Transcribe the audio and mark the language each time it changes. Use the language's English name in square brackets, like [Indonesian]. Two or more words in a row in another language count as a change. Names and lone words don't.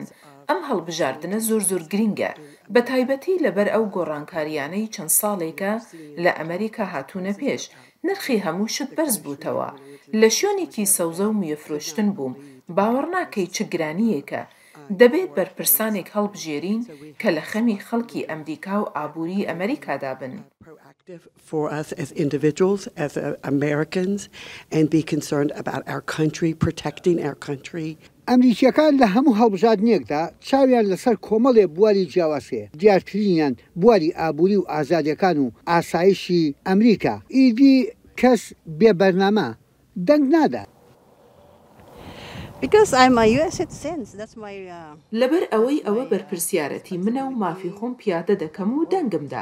[Central Kurdish] ئەم هەڵبژاردنە زۆر گرینگە، بە تایبەتی لەبەر ئەو گۆڕانکاریانەی چەند ساڵێکە لە ئەمریکا هاتوونە پێش. نرخی هەموو شت بەرز بووتەوە. لە شوێنێکی سەوزە و میوەفرۆشتن بووم، باوەڕ ناکەی چ گرانیەکە. دەبێت بەرپرسانێک هەڵبژێرین کە لە خەمی خەڵکی ئەمریکا و ئابووری ئەمریکادا بن. [English] For us as individuals, as Americans, and be concerned about our country, protecting our country. [Central Kurdish] ئەمریکیەکان لە هەموو هەڵبژاردنێکدا چاویان لەسەر کۆمەڵێ بواری جیاوازەیە. دیارترینیان بواری ئابووری و ئازادیەکان و ئاسایشی ئەمریکا. ئیدی کەس بێبەرنامە دەنگ نادات. لەبەر ئەوەی ئەوە بەرپرسیارەتی منە و مافی خۆم پیادە دەکەم و دەنگمدا.